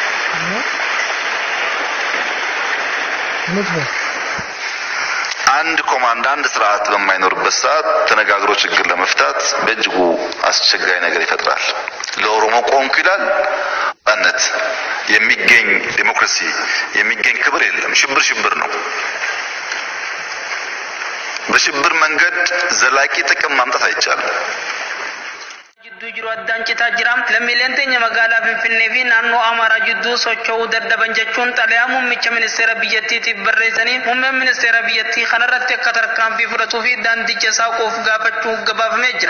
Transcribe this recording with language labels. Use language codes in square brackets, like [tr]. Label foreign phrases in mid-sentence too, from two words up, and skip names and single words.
[am] አንድ ኮማንድ አንድ ስርዓት በማይኖርበት ሰዓት ተነጋግሮ ችግር ለመፍታት በእጅጉ አስቸጋሪ ነገር ይፈጥራል። ለኦሮሞ ቆንኩ ይላል፣ ነጻነት የሚገኝ ዲሞክራሲ የሚገኝ ክብር የለም። ሽብር ነው። በሽብር መንገድ ዘላቂ ጥቅም ማምጣት አይቻልም። [om] jiru addaan citaa jira lammiileen teenya magaalaa Finfinnee fi naannoo Amaaraa jidduu socho'uu dadhaban jechuun xalayaa muummicha ministeera biyyattiitiif barreessanii muummeen ministeera biyyattii kanarratti akka tarkaanfii fudhatuu fi daandicha isaa qoof gaafachuu gabaafamee jira.